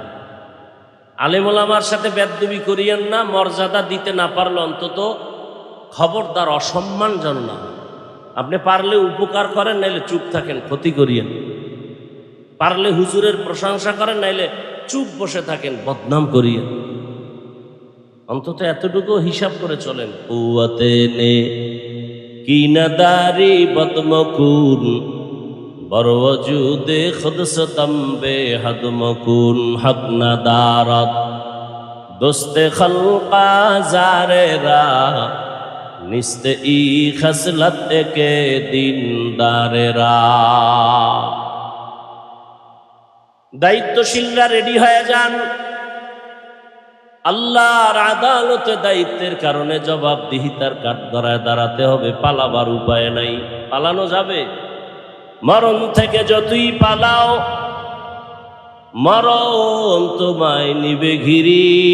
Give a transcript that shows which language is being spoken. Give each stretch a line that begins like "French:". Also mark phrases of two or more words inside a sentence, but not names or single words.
Bangla: আলেম ওলামার সাথে বেদবি করিয়েন না, মর্যাদা দিতে না পারলে অন্তত খবরদার অসম্মান যেন না। আপনি পারলে উপকার করেন, নাইলে চুপ থাকেন, ক্ষতি করিয়েন। পারলে হুজুরের প্রশংসা করেন, নাইলে চুপ বসে থাকেন, বদনাম করিয়েন। অন্তত এতটুকু হিসাব করে চলেন।
Persian: قوت نیکی نداری بد مکن بر وجود خود ستم بی‌حد مکن حق ندارد دوست خلق آزار را نیست این خصلت که دیندار را.
Bangla: দায়িত্বশীলরা রেডি হয়ে যান। আল্লাহর আদালতে দায়িত্বের কারণে জবাবদিহিতার কাঠগড়ায় দাঁড়াতে হবে। পালাবার উপায় নাই। পালানো যাবে? মরণ থেকে যতই পালাও, মরণ তোমায় নিবে ঘিরি।